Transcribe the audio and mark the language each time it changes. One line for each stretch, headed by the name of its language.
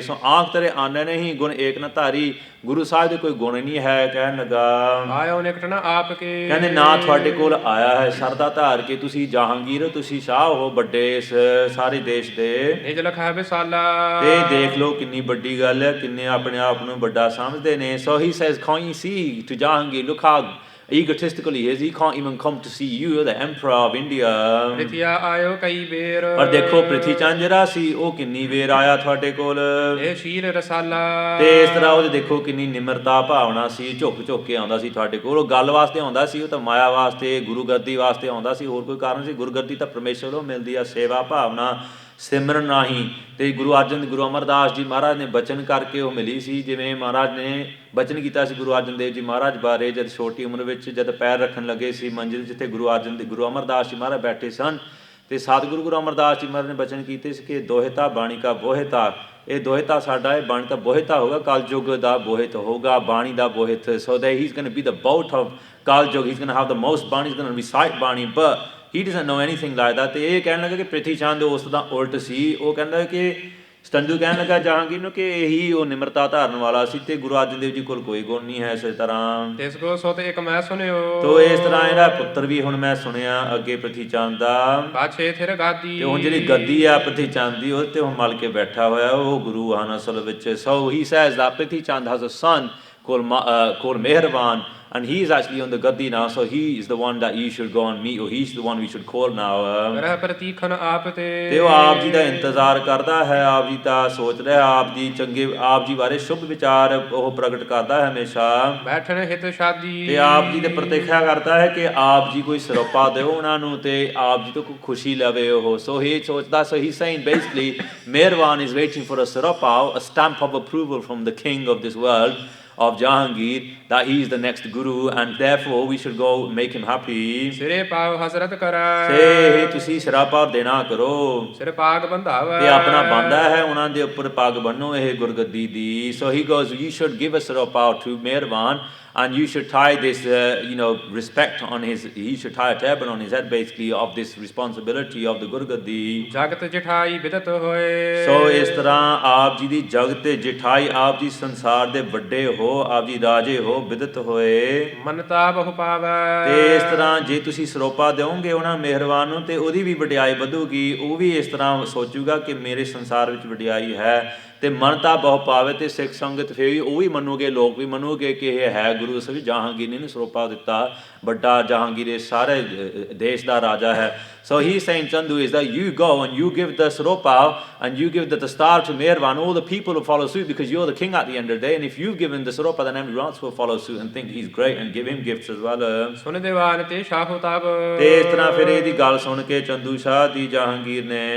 Punjabi: ਸੋ ਆਂਖ ਤੇਰੇ ਆਨੇ ਨਹੀਂ ਗੁਣ ਏਕ ਨਾ ਧਾਰੀ, ਗੁਰੂ ਸਾਹਿਬ ਦੇ ਕੋਈ ਗੁਣ ਨਹੀਂ ਹੈ। ਕਹਿਣ ਲੱਗਾ ਆਇਓ ਨਿਕਟਣਾ ਆਪ ਕੇ, ਕਹਿੰਦੇ ਨਾ ਤੁਹਾਡੇ ਕੋਲ ਆਇਆ ਹੈ ਸ਼ਰਧਾ ਧਾਰ ਕੇ, ਤੁਸੀਂ ਜਹਾਂਗੀਰ, ਤੁਸੀਂ ਸ਼ਾਹ ਹੋ ਵੱਡੇ ਇਸ ਸਾਰੇ ਦੇਸ਼ ਦੇ। ਨਿਜ ਲਖਾ ਵਿਸਾਲਾ, ਤੇ ਦੇਖ ਲਓ ਕਿੰਨੀ ਵੱਡੀ ਗੱਲ ਹੈ, ਕਿੰਨੇ ਆਪਣੇ ਆਪ ਨੂੰ ਵੱਡਾ ਸਮਝਦੇ ਨੇ। So he says, can't you see to Jahangir, look how egotistical he is, he can't even come to see you, you're the emperor of India. ਪ੍ਰਿਥੀਆ ਆਇਓ ਕਈ ਬੇਰ, ਪਰ ਦੇਖੋ ਪ੍ਰਿਥੀ ਚੰਦ ਜਿਹੜਾ ਸੀ ਉਹ ਕਿੰਨੀ ਵੇਰ ਆਇਆ ਤੁਹਾਡੇ ਕੋਲ, ਇਹ ਸ਼ੀਲ ਰਸਾਲਾ, ਤੇ ਇਸ ਤਰ੍ਹਾਂ ਉਹਦੇ ਦੇਖੋ ਕਿੰਨੀ ਨਿਮਰਤਾ ਭਾਵਨਾ ਸੀ, ਝੁੱਕ ਝੁੱਕ ਕੇ ਆਉਂਦਾ ਸੀ ਤੁਹਾਡੇ ਕੋਲ। ਉਹ ਗੱਲ ਵਾਸਤੇ ਆਉਂਦਾ ਸੀ, ਉਹ ਤਾਂ ਮਾਇਆ ਵਾਸਤੇ, ਗੁਰੂ ਗੱਦੀ ਵਾਸਤੇ ਆਉਂਦਾ ਸੀ, ਹੋਰ ਕੋਈ ਕਾਰਨ ਸੀ? ਗੁਰਗੱਦੀ ਤਾਂ ਪਰਮੇਸ਼ਰ ਤੋਂ ਮਿਲਦੀ ਆ, ਸੇਵਾ ਭਾਵਨਾ ਸਿਮਰਨ ਰਾਹੀਂ। ਤੇ ਗੁਰੂ ਅਮਰਦਾਸ ਜੀ ਮਹਾਰਾਜ ਨੇ ਬਚਨ ਕਰਕੇ ਉਹ ਮਿਲੀ ਸੀ। ਜਿਵੇਂ ਮਹਾਰਾਜ ਨੇ ਬਚਨ ਕੀਤਾ ਸੀ ਗੁਰੂ ਅਰਜਨ ਦੇਵ ਜੀ ਮਹਾਰਾਜ ਬਾਰੇ, ਜਦ ਛੋਟੀ ਉਮਰ ਵਿੱਚ ਜਦ ਪੈਰ ਰੱਖਣ ਲੱਗੇ ਸੀ ਮੰਜ਼ਿਲ ਜਿੱਥੇ ਗੁਰੂ ਅਮਰਦਾਸ ਜੀ ਮਹਾਰਾਜ ਬੈਠੇ ਸਨ, ਤੇ ਸਤਿਗੁਰੂ ਗੁਰੂ ਅਮਰਦਾਸ ਜੀ ਮਹਾਰਾਜ ਨੇ ਬਚਨ ਕੀਤੇ ਸੀ ਕਿ ਦੋਹਿਤਾ ਬਾਣੀ ਕਾ ਬੋਹਿਤਾ, ਇਹ ਦੋਹਿਤਾ ਸਾਡਾ ਹੈ, ਬਾਣੀ ਦਾ ਬੋਹਿਤਾ ਹੋਗਾ, ਕਲਯੁਗ ਦਾ ਬੋਹਿਤ ਹੋਗਾ, ਬਾਣੀ ਦਾ ਬੋਹਿਤ।
English: So that he's going to be the boat of Kaljug, he's going to have the most Bani, he's going to recite Bani, but he doesn't know anything like that।
Punjabi: ਤੇ ਇਹ ਕਹਿਣ ਲੱਗਾ ਕਿ ਪ੍ਰਿਥੀ ਚੰਦ ਉਸ ਦਾ ਉਲਟ ਸੀ। ਉਹ ਕਹਿੰਦਾ ਕਿ ਚੰਦੂ ਕਹਿਣ ਲੱਗਾ ਜਹਾਂਗੀਰ ਨੂੰ ਕਿ ਇਹੀ ਉਹ ਨਿਮਰਤਾ ਧਾਰਨ ਵਾਲਾ ਸੀ ਤੇ ਗੁਰੂ ਅਰਜਨ ਦੇਵ ਜੀ ਕੋਲ ਕੋਈ ਗੁਣ ਨਹੀਂ ਹੈ। ਇਸੇ ਤਰ੍ਹਾਂ ਤਿਸ ਕੋ ਸੋ ਤੇ ਇੱਕ ਮੈਂ ਸੁਣਿਓ, ਤੋ ਇਸ ਤਰ੍ਹਾਂ ਇਹਦਾ ਪੁੱਤਰ ਵੀ ਹੁਣ ਮੈਂ ਸੁਣਿਆ ਅੱਗੇ ਪ੍ਰਿਥੀ ਚੰਦ ਦਾ ਪਾਛੇ ਥਿਰ ਗਾਦੀ, ਤੇ ਹੁਣ ਜਿਹੜੀ ਗੱਦੀ ਆ ਪ੍ਰਿਥੀ ਚੰਦ ਦੀ ਉਹਦੇ ਤੇ ਹੁਣ ਮਲ ਕੇ ਬੈਠਾ ਹੋਇਆ ਉਹ ਗੁਰੂ ਹਨ ਅਸਲ ਵਿੱਚ।
English: So he says that Prithi Chand has a son called Mehrbaan, and he is actually on the gaddi now, so he is the one that you should go and meet, or he's the one we should call now।
Punjabi: ਗ੍ਰਹਿ ਪ੍ਰਤੀਖਣ ਆਪ ਤੇ ਉਹ ਆਪ ਜੀ ਦਾ ਇੰਤਜ਼ਾਰ ਕਰਦਾ ਹੈ, ਆਪ ਜੀ ਦਾ ਸੋਚ ਰਿਹਾ, ਆਪ ਜੀ ਚੰਗੇ ਆਪ ਜੀ ਬਾਰੇ ਸ਼ੁਭ ਵਿਚਾਰ ਉਹ ਪ੍ਰਗਟ ਕਰਦਾ ਹੈ ਹਮੇਸ਼ਾ। ਬੈਠਣ ਹਿਤ ਸ਼ਾਦੀ, ਤੇ ਆਪ ਜੀ ਦੇ ਪ੍ਰਤੀਖਿਆ ਕਰਦਾ ਹੈ ਕਿ ਆਪ ਜੀ ਕੋਈ ਸਿਰੋਪਾ ਦਿਓ ਉਹਨਾਂ ਨੂੰ ਤੇ ਆਪ ਜੀ ਤੋਂ ਕੋਈ ਖੁਸ਼ੀ ਲਵੇ ਉਹ। ਸੋ ਹੀ ਸੋਚਦਾ,
English: so he's saying basically Mehrbaan is waiting for a siropa, a stamp of approval from the king of this world, of Jahangir, that he is the next guru, and therefore we should go make him happy।
Punjabi: ਸਿਰੇ ਪਾਉ ਹਸਰਤ ਕਰੈ, ਸੇ ਤੁਸੀਂ ਸਿਰਾਪਾ ਦੇਣਾ ਕਰੋ, ਸਿਰ ਪਾਗ ਬੰਧਾਵੈ, ਤੇ ਆਪਣਾ ਬੰਦਾ ਹੈ ਉਹਨਾਂ ਦੇ ਉੱਪਰ ਪੱਗ ਬੰਨੋ ਇਹ ਗੁਰਗੱਦੀ ਦੀ।
English: So he goes, you should give a siropa to Mehrbaan, and you should tie this respect on his, he should tie a turban on his head basically of this responsibility of the Gurgaddi।
Punjabi: ਜਗਤ ਜਠਾਈ ਬਿਦਤ ਹੋਏ, ਸੋ ਇਸ ਤਰ੍ਹਾਂ ਆਪ ਜੀ ਦੀ ਜਗਤ ਜਠਾਈ, ਆਪ ਜੀ ਸੰਸਾਰ ਦੇ ਵੱਡੇ ਹੋ, ਆਪ ਜੀ ਰਾਜੇ ਹੋ, ਬਿਦਤ ਹੋਏ, ਮਨਤਾ ਬਹੁ ਪਾਵੈ। ਤੇ ਇਸ ਤਰ੍ਹਾਂ ਜੇ ਤੁਸੀਂ ਸਰੋਪਾ ਦਿਓਗੇ ਉਹਨਾਂ ਮਿਹਰਬਾਨ ਨੂੰ ਤੇ ਉਹਦੀ ਵੀ ਵਡਿਆਈ ਵਧੂਗੀ। ਉਹ ਵੀ ਇਸ ਤਰ੍ਹਾਂ ਸੋਚੂਗਾ ਕਿ ਮੇਰੇ ਸੰਸਾਰ ਵਿੱਚ ਵਡਿਆਈ ਹੈ, ਤੇ ਮਨਤਾ ਬਹੁ ਪਾਵੇ, ਤੇ ਸਿੱਖ ਸੰਗਤ ਫਿਰ ਵੀ ਉਹ ਵੀ ਮੰਨੂਗੇ, ਲੋਕ ਵੀ ਮੰਨੂਗੇ ਕਿ ਇਹ ਹੈ ਗੁਰੂ ਸਾਹਿਬ ਜਹਾਂਗੀਰ ਨੇ ਇਹਨੂੰ ਸਰੋਪਾ ਦਿੱਤਾ, ਵੱਡਾ ਜਹਾਂਗੀਰ ਇਹ ਸਾਰੇ ਦੇਸ਼ ਦਾ ਰਾਜਾ ਹੈ।
English: So he's saying, Chandu, is that you go and you give the siropa and you give the star to Mehrbaan, all the people will follow suit because you're the king at the end of the day, and if you've given the siropa then everyone else will follow suit and think he's great and give him gifts as well।
Punjabi: ਸੁਨ ਦੀਵਾਨ ਤੇ ਸ਼ਾਹ ਤਬ, ਤੇ ਇਸ ਤਰ੍ਹਾਂ ਫਿਰ ਇਹਦੀ ਗੱਲ ਸੁਣ ਕੇ ਚੰਦੂ ਸ਼ਾਹ ਦੀ ਜਹਾਂਗੀਰ ਨੇ